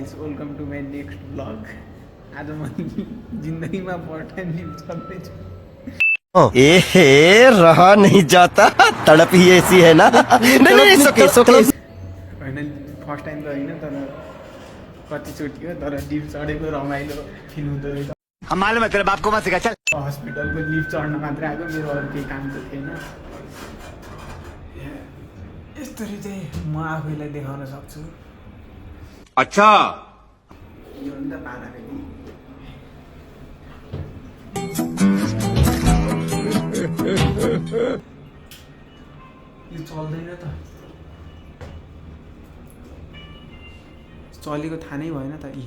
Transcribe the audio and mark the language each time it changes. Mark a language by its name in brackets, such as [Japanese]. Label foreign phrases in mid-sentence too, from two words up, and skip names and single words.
[English] guys welcome to my next vlog. [Nepali] आज म जिन्दगीमा [English] first time [Nepali] लिफ्ट चढ्दैछु। [Hindi] रहा नहीं जाता तड़प ही ऐसी है ना नहीं [Nepali] होइन [English] first time [Nepali] त होइन तर कतिचोटि हो तर लिफ्ट चढेको रमाइलो फिल हुँदो रहेछ। [Hindi] हम मालूम है तेरे बाप को मत सिखा चल। [Nepali] हस्पिटलको लिफ्ट चढ्न मात्रै आएको, मेरो अरू केही काम त थिएन। यस्तरी चाहिँ म आफैलाई देखाउन सक्छु। अच्छा यो नि त पाराको यो चल्दैन त, चलेको थाहा नै भएन त।